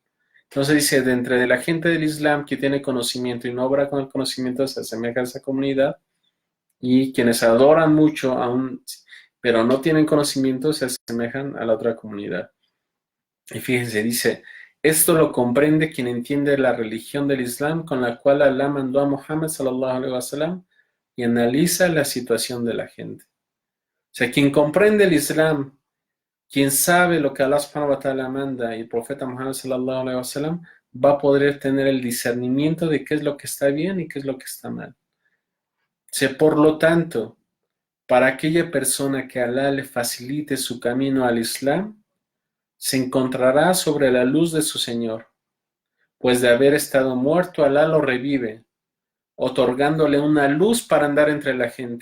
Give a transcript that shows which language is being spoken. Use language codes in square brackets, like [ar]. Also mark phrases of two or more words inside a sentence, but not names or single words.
[es] Entonces dice, de entre la gente del Islam que tiene conocimiento y no obra con el conocimiento se asemeja a esa comunidad, y quienes adoran mucho aún, pero no tienen conocimiento se asemejan a la otra comunidad. Y fíjense, dice, esto lo comprende quien entiende la religión del Islam con la cual Allah mandó a Muhammad [ar] صلى الله عليه وسلم [es] y analiza la situación de la gente. O sea, quien comprende el Islam, quien sabe lo que Allah [ar] سبحانه وتعالى [es] manda y el profeta Muhammad [ar] صلى الله عليه وسلم [es] va a poder tener el discernimiento de qué es lo que está bien y qué es lo que está mal. Por lo tanto, para aquella persona que Allah le facilite su camino al Islam, se encontrará sobre la luz de su Señor, pues de haber estado muerto, Allah lo revive, otorgándole una luz para andar entre la gente.